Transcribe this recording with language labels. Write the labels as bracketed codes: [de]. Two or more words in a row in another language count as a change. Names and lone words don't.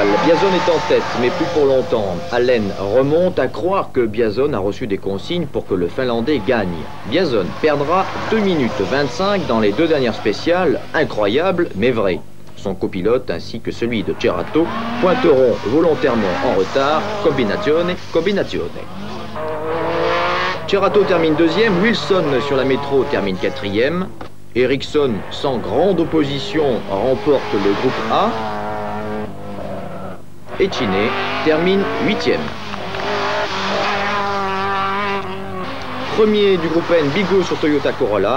[fr] Biazon est en tête, mais plus pour longtemps. Allen remonte à croire que Biazon a reçu des consignes pour que le Finlandais gagne. Biazon perdra 2 minutes 25 dans les 2 dernières spéciales. Incroyable, mais vrai. Son copilote ainsi que celui de Cerato pointeront volontairement en retard. [it] Combinazione, combinazione. [fr] Cerato termine 2e, Wilson sur la métro termine 4e. Ericsson, sans grande opposition, remporte le groupe A. Et Chiné termine 8e. Premier du groupe N, Bigot sur Toyota Corolla.